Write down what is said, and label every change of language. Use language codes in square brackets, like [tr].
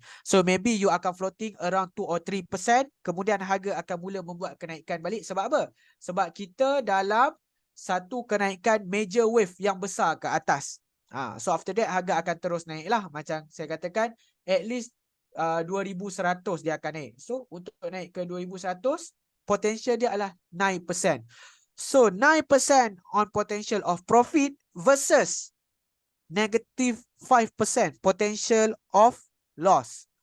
[en] So maybe you [ms] akan [en] floating around 2 or 3%. [ms] Kemudian harga akan mula membuat kenaikan balik. Sebab apa? Sebab kita dalam satu kenaikan major wave yang besar ke atas. [en] So after that [ms] harga akan terus naik lah. Macam saya katakan, [en] at least [ms] 2100 dia akan naik. So untuk naik ke 2100, potential dia adalah 9%. [en] So 9% on potential of profit versus negative 5% potential of loss.